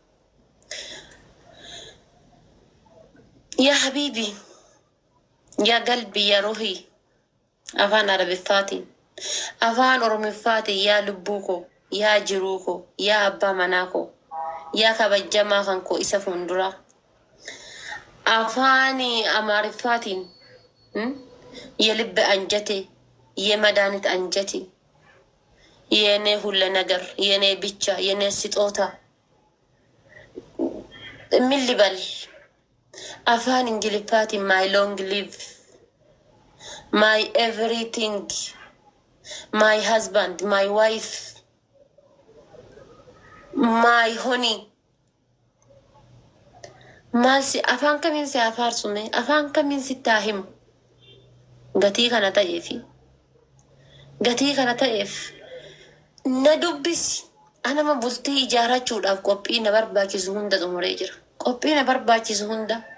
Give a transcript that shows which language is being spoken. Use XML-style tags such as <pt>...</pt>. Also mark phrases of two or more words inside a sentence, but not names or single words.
<ar>يا حبيبي يا قلبي يا روحي</ar> <om>afaan arabiffaatiin afaan oromiffaatiin yaa lubbuu koo yaa jiruu koo yaa abbaa manaa koo yaa kabajjamaa kan koo isa fuulduraa. Afani Amarifatin</om> <am>የልብ አንጀቴ የመድኃኒት አንጀቴ የኔ ሁሉ ነገር የኔ ብቻ የኔ ስጦታ ምን ልበል</am> <om>Afaan Ingiliffaatii</om> <en>my long live my everything my husband my wife my honey</en> <om>Maalsi afaan kamiin si afaarsume afaan kamiin si taahim gatii kana ta'eef na dubbisi anama bultii ijaarachuudhaaf qophii na barbaachisu hunda xumuree jira qophii na barbaachisu hunda</om>